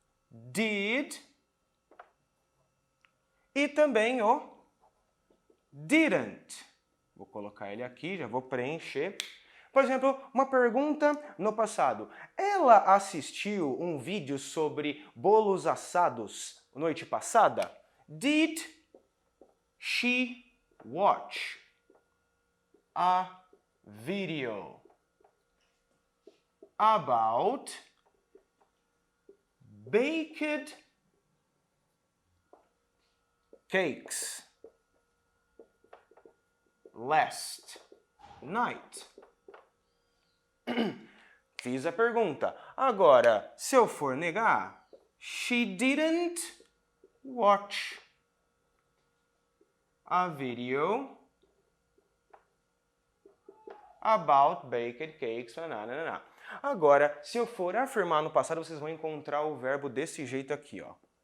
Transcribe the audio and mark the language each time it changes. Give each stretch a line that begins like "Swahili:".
Portuguese: Did e também o didn't. Vou colocar ele aqui, já vou preencher. Por exemplo, uma pergunta no passado. Ela assistiu um vídeo sobre bolos assados noite passada?
English: Did she watch a video about baked cakes last night?
Portuguese: Fiz a pergunta. Agora, se eu for negar, she didn't watch a video about baked cakes. Nananana. Agora, se eu for afirmar no passado, vocês vão encontrar o verbo desse jeito aqui, ó.